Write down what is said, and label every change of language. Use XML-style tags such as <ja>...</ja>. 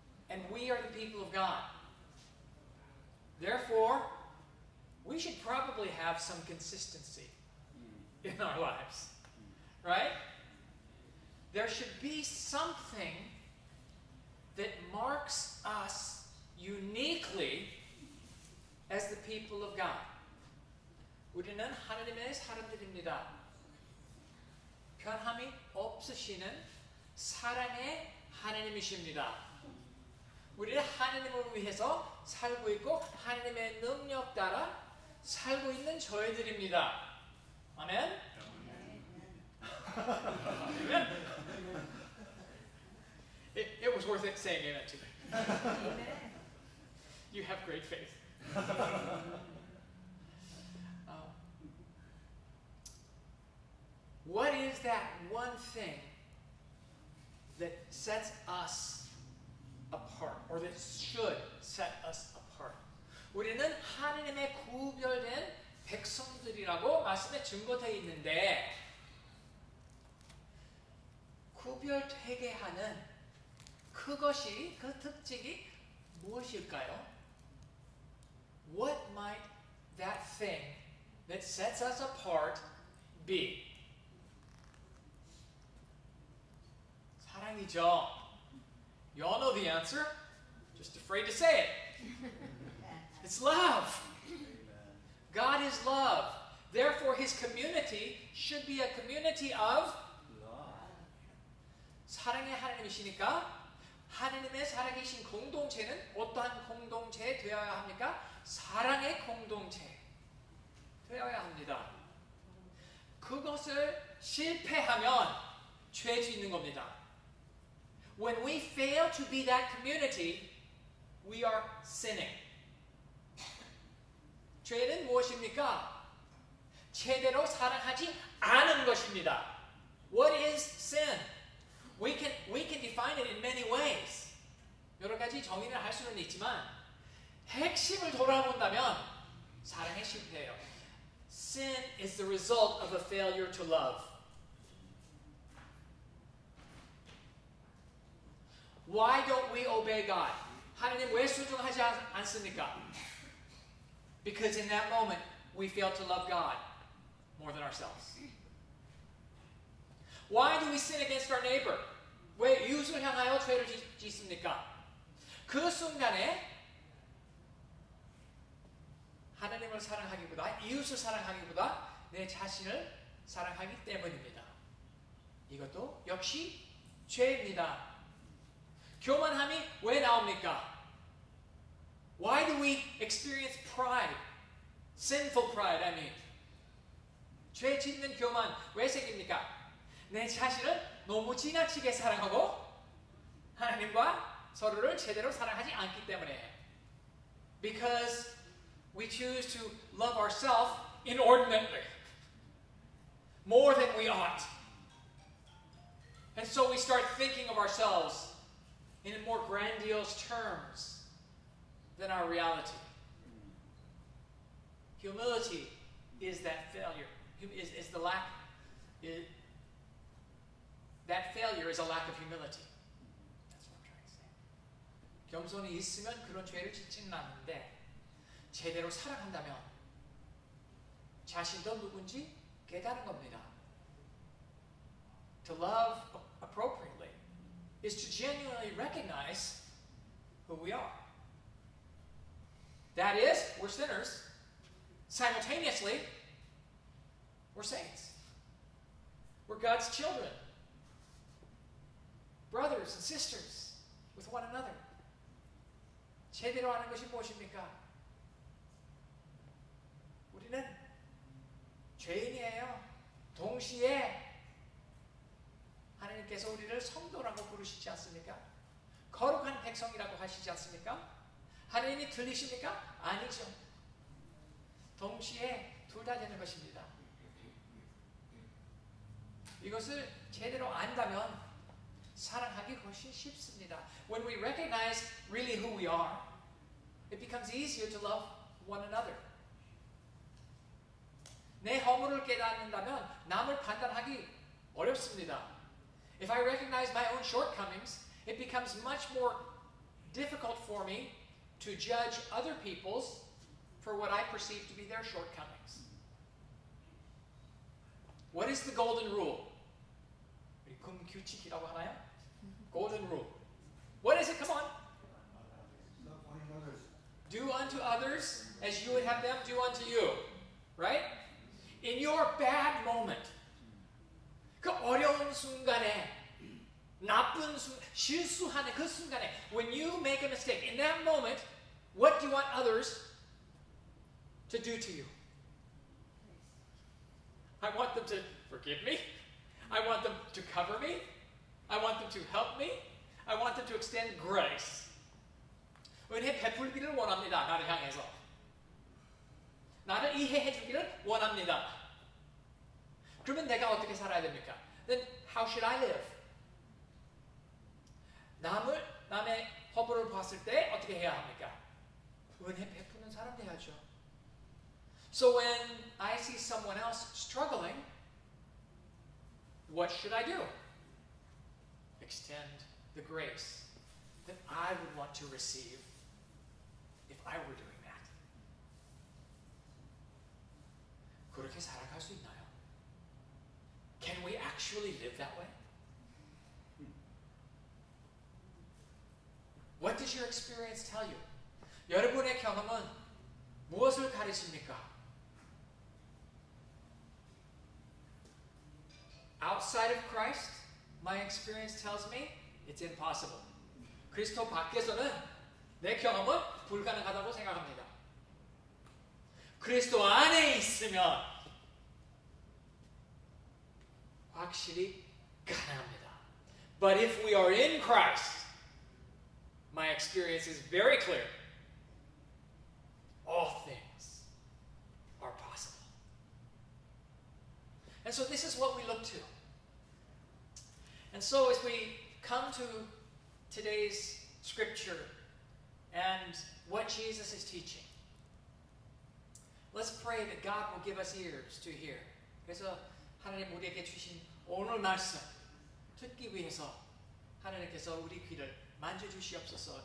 <en>And we are the people of God. Therefore, we should probably have some consistency in our lives. Right? There should be something that marks us uniquely as the people of God.</en> <ko>우리는 하나님의 사람들입니다. 변함이 없으시는 사랑의 하나님이십니다. 우리는 하나님을 위해서 살고 있고 하나님의 능력 따라 살고 있는 저희들입니다. 아멘?</ko> <en>Amen. It was worth it saying amen to me. You have great faith. What is that one thing that sets us apart, or that should set us apart?</en> <ko>우리는 하나님의 구별된 백성들이라고 말씀에 증거되어 있는데 구별되게 하는 그것이, 그 특징이 무엇일까요?</ko> <en>What might that thing that sets us apart be?</en> <ko>사랑이죠.</ko> <en>You all know the answer. Just afraid to say it. It's love. God is love. Therefore, His community should be a community of</en> <ko>사랑의 하나님이시니까 하나님의 살아계신 공동체는 어떠한 공동체 되어야 합니까? 사랑의 공동체 되어야 합니다. 그것을 실패하면 죄 짓는 겁니다.</ko> <en>When we fail to be that community, we are sinning.</en> <ko>죄는 무엇입니까? 제대로 사랑하지 않은 것입니다.</ko> <en>What is sin? We can define it in many ways.</en> <ko>여러 가지 정의를 할 수는 있지만 핵심을 돌아본다면 사랑에 실패해요.</ko> <en>Sin is the result of a failure to love. Why don't we obey God?</en> <ko>하나님 왜 순종하지 않습니까?</ko> <en>Because in that moment we fail to love God more than ourselves. Why do we sin against our neighbor?</en> <ko>왜 이웃을 향하여 죄를 짓습니까? 그 순간에 하나님을 사랑하기보다 이웃을 사랑하기보다 내 자신을 사랑하기 때문입니다. 이것도 역시 죄입니다. 교만함이 왜 나옵니까?</ko> <en>Why do we experience pride? Sinful pride, I mean.</en> <ko>죄 짓는 교만 왜 생깁니까? 내 자신을 너무 지나치게 사랑하고 하나님과 서로를 제대로 사랑하지 않기 때문에.</ko> <en>Because we choose to love ourselves inordinately. More than we ought. And so we start thinking of ourselves in more grandiose terms than our reality. Humility is that failure. Is the lack. That failure is a lack of humility. That's what I'm trying to say.</en> <ko>겸손이 있으면 그런 죄를 짓지는 않는데 제대로 사랑한다면 자신도 누군지 깨달은 겁니다.</ko> <en>To love appropriately is to genuinely recognize who we are. That is, we're sinners. Simultaneously, we're saints. We're God's children. Brothers and sisters with one another.</en> <ko>제대로 하는 것이 무엇입니까? 우리는 죄인이에요. 동시에 하나님께서 우리를 성도라고 부르시지 않습니까? 거룩한 백성이라고 하시지 않습니까? 하나님이 들리십니까? 아니죠. 동시에 둘 다 되는 것입니다. 이것을 제대로 안다면 사랑하기 훨씬 쉽습니다.</ko> <en>When we recognize really who we are, it becomes easier to love one another.</en> <ko>내 허물을 깨닫는다면 남을 판단하기 어렵습니다.</ko> <en>If I recognize my own shortcomings, it becomes much more difficult for me to judge other people's for what I perceive to be their shortcomings. What is the golden rule?</en> <ko>금규칙이라고 하나요?</ko> <en>Golden rule. What is it? Come on. Do unto others as you would have them do unto you. Right? In your bad moment,</en> <ko>그 어려운 순간에, 나쁜 실수하는 그 순간에,</ko> <en>when you make a mistake, in that moment, what do you want others to do to you? I want them to forgive me. I want them to cover me. I want them to help me. I want them to extend grace.</en> <ko>은혜 베풀기를 원합니다. 나를 향해서. 나를 이해해 주기를 원합니다. 그러면 내가 어떻게 살아야 됩니까?</ko> <en>Then how should I live?</en> <ko>남의 허물을 봤을 때 어떻게 해야 합니까? 은혜 베푸는 사람 돼야죠.</ko> <en>So when I see someone else struggling, what should I do? Extend the grace that I would want to receive if I were doing that.</en> <ko>그렇게 살아갈 수 있나요?</ko> <en>Can we actually live that way? What does your experience tell you?</en> <ko>여러분의 경험은 무엇을 가르칩니까?</ko> <en>Outside of Christ, my experience tells me it's impossible.</en> <ko>그리스도 밖에서는 내 경험은 불가능하다고 생각합니다. 그리스도 안에 있으면 확실히 가능합니다.</ko> <en>But if we are in Christ, my experience is very clear. All things are possible. And so this is what we look to. And so as we come to today's scripture and what Jesus is teaching, let's pray that God will give us ears to hear.</en> <ko>그래서 하나님 우리에게 주신 오늘 말씀 듣기 위해서 하나님께서 우리 귀를 만져주시옵소서.</ko>